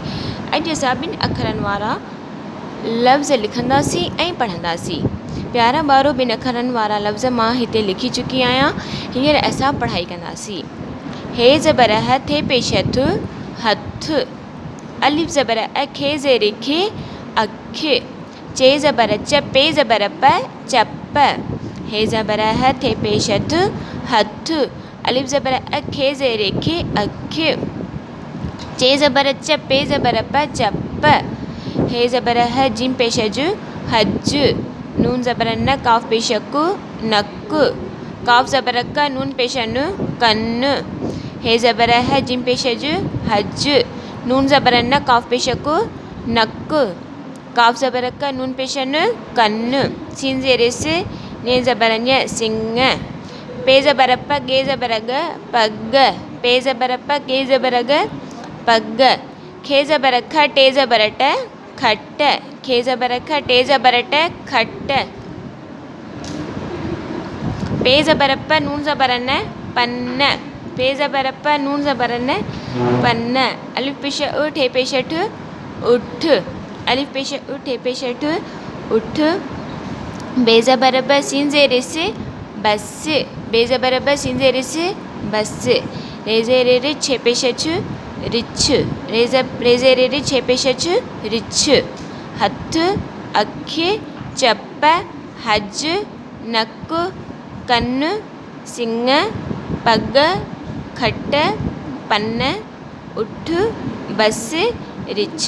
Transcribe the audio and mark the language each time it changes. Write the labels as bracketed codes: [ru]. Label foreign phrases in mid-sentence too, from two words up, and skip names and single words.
[sd] अॼु असां ॿिनि अखरनि वारा लफ़्ज़ लिखंदासीं ऐं पढ़ंदासीं। प्यारा ॿारो, ॿिनि अखरनि वारा लफ़्ज़ मां हिते लिखी चुकी आहियां। हींअर असां पढ़ाई कंदासीं। हे ज़बर ह, थे पेश हथ, हथ। अलिफ ज़बर अ, खे ज़ेर खे, अख। चे ज़बर च, पे ज़बर प, चप। हे ज़बर ह, थे पेश हथ, हथ। अलिफ ज़बर अ, खे ज़ेर खे, अख। चे ज़बर च, पे ज़बर प, चप। हे ज़बर ह, जिम पेश ज, हज। नून ज़बर न, काफ पेश कु, नक। काफ ज़बर क, नून पेश न, कन। हे ज़बर ह, जिम पेश ज, हज। नून ज़बर न, काफ पेश कु, नक। काफ ज़बर क, नून पेश न, कन। सीन ज़ेर से, ने ज़बर ञ, सिंग। पे ज़बर प, गे ज़बर ग, पग। पे ज़बर प, गे ज़बर ग, पग। खे ज़बर ख, टे ज़बर ट, खट। खे ज़बर ख, टे ज़बर ट, खट। पे ज़बर प, नून ज़बर न, पन। पे ज़बर प, नून ज़बर न, पन। अलिफ पेश उ, ठे पेश ठ, उठ। अलिफ पेश उ, ठे पेश ठ, उठ। बे ज़बर ब, सीन ज़ेर से, बस। बे ज़बर ब, सीन ज़ेर से, बस। रे ज़ेर रे, छे पेश छ, रिछ। रे ज़ेर रे, छे पेश छ, रिछ। हथ, अख, चप, हज, नक, कन, सिंग, पग, खट, पन, उठ, बस, रिछ।